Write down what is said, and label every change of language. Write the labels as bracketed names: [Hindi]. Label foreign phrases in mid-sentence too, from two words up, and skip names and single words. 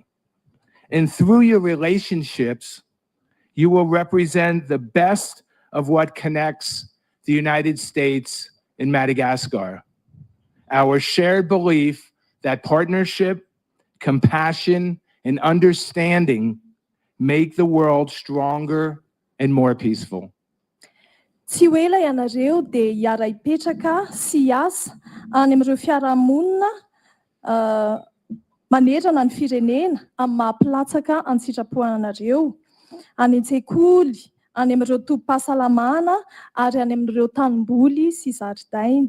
[English] And through your relationships, you will represent the best of what connects the United States and Madagascar. Our shared belief that partnership, compassion, and understanding make the world stronger and more peaceful. [Malagasy] Tsy hoe ilay ianareo dia hiara-hipetraka sy hiasa any amin'ireo fiarahamonina manerana ny firenena amin'ny mahapilatsaka any sitraponanareo, any an-tsekoly, any amin'ireo tobim-pahasalamana ary any amin'ireo tanimboly sy zaridaina.